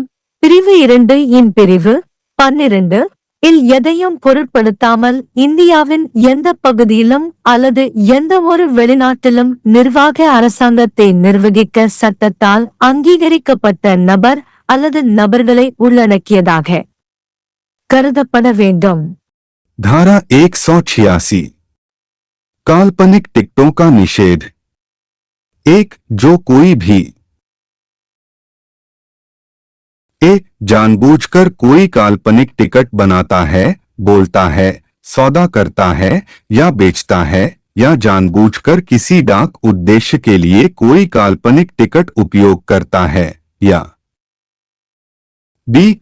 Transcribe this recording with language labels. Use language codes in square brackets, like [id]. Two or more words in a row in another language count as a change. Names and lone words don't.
[ta] பிரிவு 2 இன் பிரிவு 12 இல் எதையும் பொருட்படுத்தாமல் இந்தியாவின் எந்த பகுதியிலும் அல்லது எந்தவொரு வெளிநாட்டிலும் நிர்வாக அரசாங்கத்தை நிர்வகிக்க சட்டத்தால் அங்கீகரிக்கப்பட்ட நபர் அல்லது நபர்களை உள்ளடக்கியதாக கருதப்பட வேண்டும். [hi] धारा 186 काल्पनिक टिकटों का निषेध. 1. जो कोई भी जानबूझकर कोई काल्पनिक टिकट बनाता है, बोलता है, सौदा करता है या बेचता है या जानबूझकर किसी डाक उद्देश्य के लिए कोई काल्पनिक टिकट उपयोग करता है, या b.